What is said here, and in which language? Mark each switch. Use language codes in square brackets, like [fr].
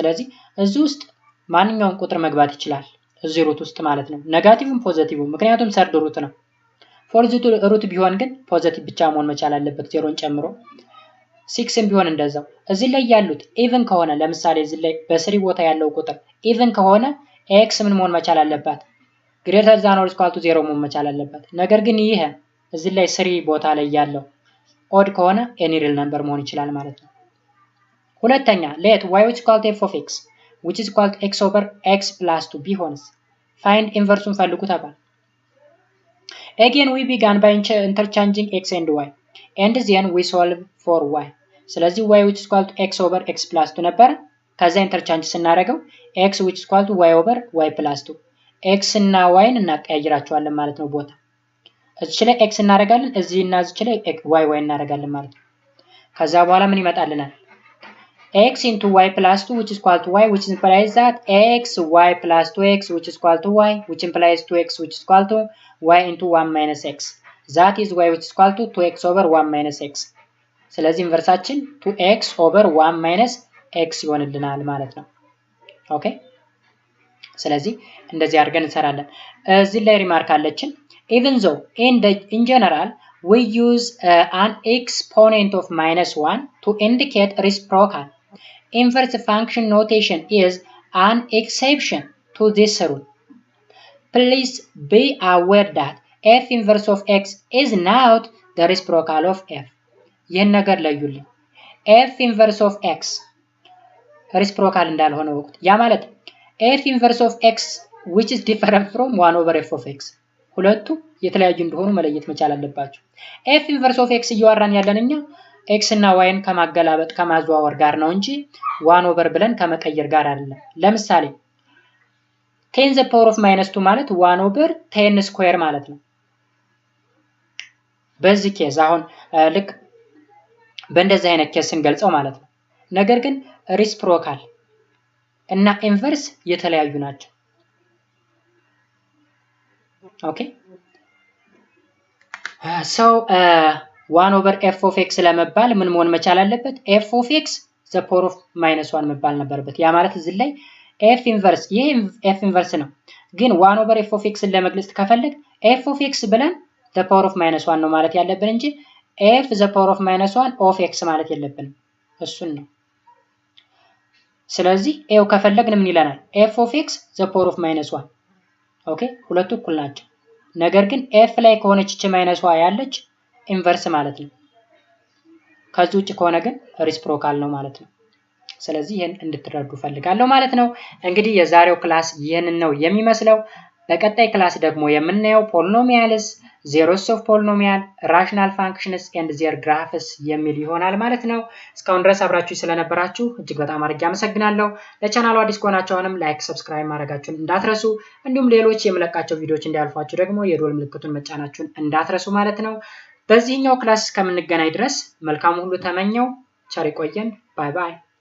[am] ስለዚህ እዚህ ውስጥ ማንኛውም ቁጥር መግባት ይችላል እዚህ ሩት ውስጥ ማለት ነው። ኔጋቲቭም ፖዚቲቭም ምክንያቱም ሰርድ ሩት ነው። ፎርዝ ሩት ቢሆን ግን ፖዚቲቭ ብቻ መሆን መቻል አለበት ዜሮን ጨምሮ። 6ም ቢሆን እንደዛው። እዚህ ላይ ያሉት ኢቭን ከሆነ ለምሳሌ እዚህ ላይ በስሪ ቦታ ያለው ቁጥር ኢቭን ከሆነ x ምን መሆን መቻል አለባት? [en] ግሬተር ዛን ኦር ኢኳል ቱ 0 መሆን መቻል አለበት። [am] ነገር ግን ይሄ እዚህ ላይ ስሪ ቦታ ላይ ያለው [en] ኦድ ከሆነ ኤኒ ሪል ነምበር መሆን ይችላል ማለት ነው። ሁለተኛ let y is equal to f of x which is equal to x over x plus 2 ቢሆንስ find inverse ፈልጉ ተባለ። Again we began by interchanging x and y and then we solve for y. [am] ስለዚህ [en] y which is equal to x over x plus 2 [am] ነበር። ከዛ ኢንተርቻንጅ ስናደርገው [en] x which is equal to y over y plus 2 [am] x እና y እናቀያይራቸዋለን ማለት ነው ቦታ። እዚህ ላይ x እናደርጋለን እዚህ እና እዚህ ላይ y እናደርጋለን ማለት ነው። ከዛ በኋላ ምን ይመጣልናል? [en] x into y plus 2 which is equal to y which implies that x y plus 2x which is equal to y which implies 2x which is equal to y into 1 minus x. That is y which is equal to 2x over 1 minus x. [am] ስለዚህ ኢንቨርሳችን 2x over 1 minus x ይሆንልናል ማለት ነው። ኦኬ ስለዚህ እንደዚህ አድርገን እንሰራለን። እዚህ ላይ ሪማርክ አለችን [en] even though in general we use an exponent of -1 to indicate reciprocal. Inverse function notation is an exception to this rule. Please be aware that f inverse of x is not the reciprocal of f. [am] ይህን ነገር ለዩልኝ። [en] f inverse of x reciprocal እንዳልሆነ ወቅት ያ ማለት f inverse of x which is different from 1 over f of x [am] ሁለቱ የተለያዩ እንደሆኑ መለየት መቻል አለባችሁ። f inverse of x እያወራን ያለንኛ x እና y ን ከማገላበጥ ከማዘዋወር ጋር ነው እንጂ 1 over ብለን ከመቀየር ጋር አይደለም። ለምሳሌ 10 the power of -2 ማለት 1 over 10 ስኩዌር ማለት ነው። በዚህ ኬዝ አሁን ልክ በእንደዚህ አይነት ኬዝ ስንገልጸው ማለት ነው። ነገር ግን ሪሲፕሮካል እና ኢንቨርስ የተለያዩ ናቸው። ኦኬ ሶ 1 over f of x ለመባል ምን መሆን መቻል አለበት? [en] f of x the power of -1 [am] መባል ነበርበት። ያ ማለት እዚህ ላይ f inverse ይሄ f inverse ነው። ግን 1 over f of x ለመግለጽ ከፈለግ f of x ብለን the power of -1 ነው ማለት ያለብን እንጂ f the power of -1 of x ማለት የለብንም። እሱን ነው። ስለዚህ ኤው ከፈለግን ምን ይለናል? f of x the power of -1 ኦኬ ሁለቱ እኩል ናቸው። ነገር ግን f ላይ ከሆነች እቺ -1 ያለች ኢንቨርስ ማለት ነው። ከዚህ ውጭ ከሆነ ግን ሪሲፕሮካል ነው ማለት ነው። ስለዚህ ይሄን እንድትረዱ ፈልጋለሁ ማለት ነው። እንግዲህ የዛሬው ክላስ ይሄንን ነው የሚመስለው። በቀጣይ ክላስ ደግሞ የምናየው ፖሊኖሚያልስ፣ ዜሮስ ኦፍ ፖሊኖሚያል፣ ራሽናል ፋንክሽንስ ኤንድ ዜር ግራፍስ የሚል ይሆናል ማለት ነው። እስካሁን ድረስ አብራችሁ ስለነበራችሁ እጅግ በጣም አድርጌ አመሰግናለሁ። ለቻናሉ አዲስ ከሆናችሁ አሁንም ላይክ፣ ሰብስክራይብ ማድረጋችሁን እንዳትረሱ፣ እንዲሁም ሌሎች የምለቃቸው ቪዲዮዎች እንዲያልፏችሁ ደግሞ የደወል ምልክቱን መጫናችሁን እንዳትረሱ ማለት ነው። በዚህኛው ክላስ እስከምንገናኝ ድረስ መልካም ሁሉ ተመኘው። ቸር ይቆየን። ባይ ባይ።